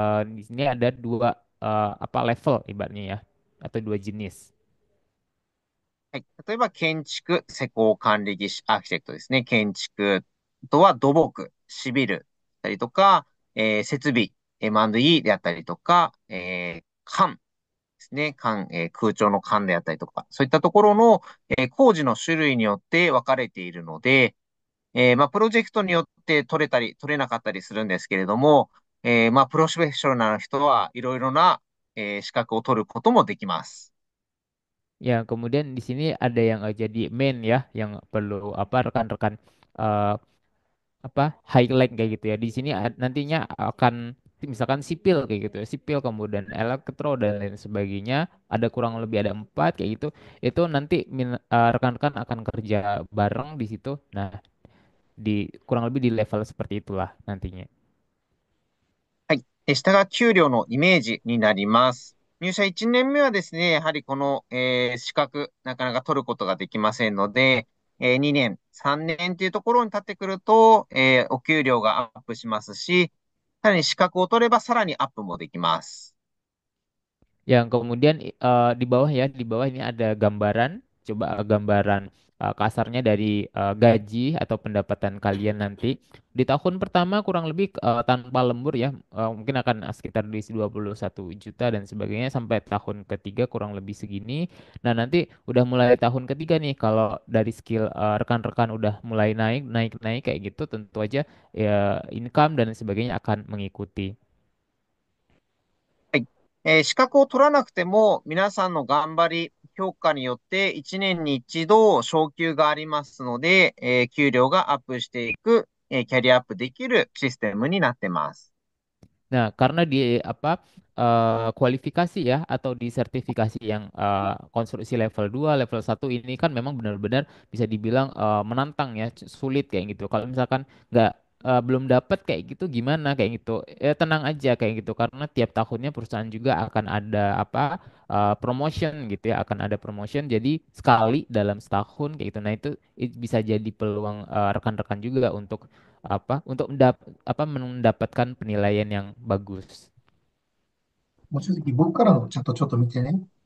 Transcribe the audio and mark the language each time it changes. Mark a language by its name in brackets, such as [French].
[Indonesian] Di sini ada dua apa level ibaratnya ya, atau dua jenis. [Japanese] はい。例えば、建築施工管理技師、アーキテクトですね。建築。あとは土木、シビル。だったりとか、設備、M&E であったりとか、管ですね。空調の管であったりとか、そういったところの、工事の種類によって分かれているので、まあ、プロジェクトによって取れたり、取れなかったりするんですけれども、まあ、プロフェッショナルな人はいろいろな、資格を取ることもできます。 [Indonesian] Ya, kemudian di sini ada yang jadi main ya, yang perlu apa rekan-rekan eh, apa highlight kayak gitu ya. Di sini nantinya akan misalkan sipil kayak gitu ya, sipil kemudian elektro dan lain sebagainya. Ada kurang lebih ada empat kayak gitu. Itu nanti rekan-rekan akan kerja bareng di situ. Nah, di kurang lebih di level seperti itulah nantinya. [Japanese] はい。下が給料のイメージになります。入社1年目はですね、やはりこの、資格、なかなか取ることができませんので、2年、3年っていうところに立ってくると、お給料がアップしますし、さらに資格を取ればさらにアップもできます。 [Indonesian] Yang kemudian di bawah ya, di bawah ini ada gambaran, coba gambaran kasarnya dari gaji atau pendapatan kalian nanti. Di tahun pertama kurang lebih tanpa lembur ya, mungkin akan sekitar di 21 juta dan sebagainya sampai tahun ketiga kurang lebih segini. Nah, nanti udah mulai tahun ketiga nih kalau dari skill rekan-rekan udah mulai naik, naik, naik kayak gitu tentu aja ya income dan sebagainya akan mengikuti. [Japanese] はい。資格を取らなくても、皆さんの頑張り、評価によって1年に一度昇給がありますので、給料がアップしていく、キャリアアップできるシステムになってます。 [Indonesian] Nah, karena di apa kualifikasi ya atau di sertifikasi yang konstruksi level 2, level 1 ini kan memang benar-benar bisa dibilang menantang ya, sulit kayak gitu. Kalau misalkan nggak belum dapat kayak gitu gimana kayak gitu. Ya tenang aja kayak gitu karena tiap tahunnya perusahaan juga akan ada apa promotion gitu ya, akan ada promotion. Jadi sekali dalam setahun kayak gitu. Nah, itu bisa jadi peluang rekan-rekan juga untuk untuk mendapatkan penilaian yang bagus. [Japanese] もう正直僕からのチャットちょっと見てね。